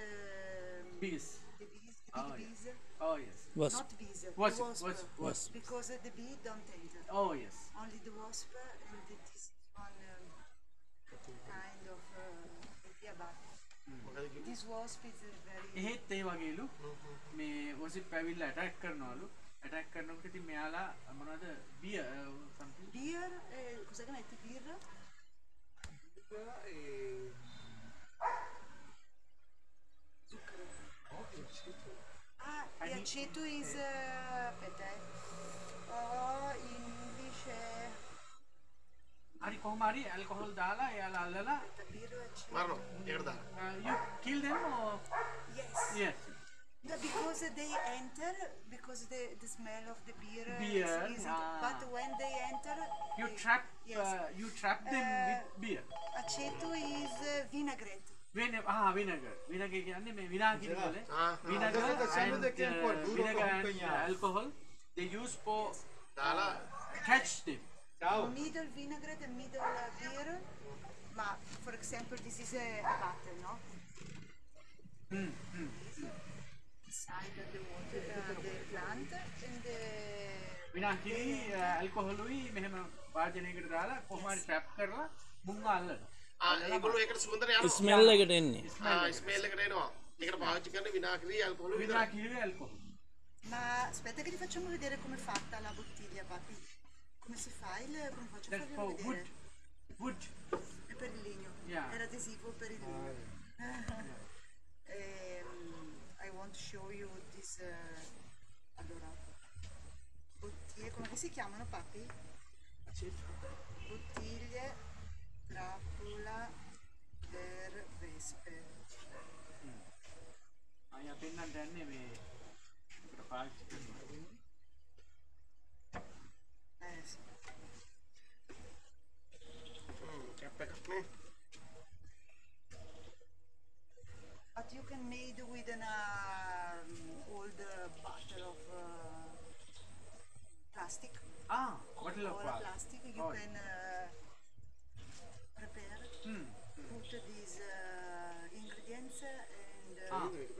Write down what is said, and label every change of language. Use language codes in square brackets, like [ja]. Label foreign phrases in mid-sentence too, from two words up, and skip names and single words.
[en] Bees. big Oh, bees. Oh yes. Wasp. Not bees, the Wasp, wasp. wasp, wasp. Because the bee don't enter. Oh yes. Only the wasp, and this is one kind of idea, but this wasp is a very. [si] එහෙත් ඒ වගේලු මේ wasp ඇවිල්ලා attack කරනවලු. attack කරනකොට ඉතින් මෙයාලා මොනවද [en] beer something. Beer, [it] cosa che metti birra? Ah, [en] the aceto is, [it] aspetta, in English è [si] හරි කොහොම හරි alcohol දාලා එයාලා අල්ලලා [it] birra aceto. [si] මරනවා. ඒකට දාලා. [en] you kill them or Yes. yes. No, because they enter, because the smell of the beer, Beer, is ah. but when they enter, You they- trap yes. you trap them with beer. Aceto is vinaigrette. Vinegar. Vinegar [si] කියන්නේ මේ විනාගිරි වල vinegar [it] Sempre da che ancora duro [en] vinegar come and [it] impegnato. [en] alcohol they use for [si] දාලා [en] catch them. [it] Ciao. [en] Middle vinaigrette and middle beer. Ma for example, this is a bottle, no? Inside the water, the plant, and the [si] විනාගිරි alcoholුයි මෙහෙම වාදනයකට දාලා කොහොම හරි trap කරලා මුංග අල්ලනවා. ඒගොල්ලෝ ඒකට සුගන්ධර යනවා. ස්මෙල් එකට එන්නේ. ස්මෙල් එකට එනවා. ඒකට පාවිච්චි කරන්නේ විනාගිරි ඇල්කොහොල් විතරයි. විනාගිරි alcohol. [it] Ma aspetta che ti facciamo vedere come è fatta la bottiglia, papi. Come si fa come faccio a [en] That's [it] farvelo [en] for wood. [it] vedere? [en] Wood. [it] È per il legno. [en] Yeah. [it] Era adesivo per il legno. [en] I want to show you this. [it] Allora, bottiglie, come si chiamano, papi? Bottiglie, trappola per vespe. [si] අය පෙන්නන්න යන්නේ මේ ඒකට පාවිච්චි කරනවා. [it] Sì. [si] කැප් එකක් නේ. [en] But you can made with an old bottle of plastic. bottle of Or water. plastic. You Oh. can prepare, put these ingredients and